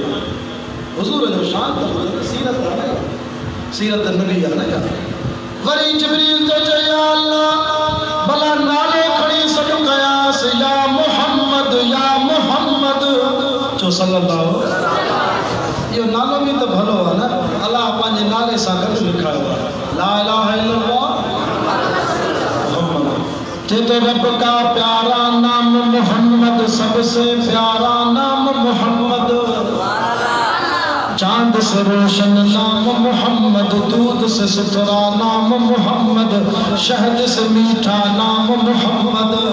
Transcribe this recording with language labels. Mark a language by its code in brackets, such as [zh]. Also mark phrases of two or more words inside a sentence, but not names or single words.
[sd] हुज़ूर जो शान त सीरत नबी आहे न यार। वरी जिब्रील जो चयो या अल्लाह भला नालो खणी सॾु कयांसि या मोहम्मद चो सल्लल्लाहु। यो नालो भी तो भलो है ना, अल्लाह पांजे नाले सा गॾु लिखायो आहे, [ar] لا إله إلا الله محمد. [ur] جے تو رب کا پیارا نام محمد، سب سے پیارا نام محمد، چاند سے روشن نام محمد، دودھ سے ستھرا نام محمد، شہد سے میٹھا نام محمد.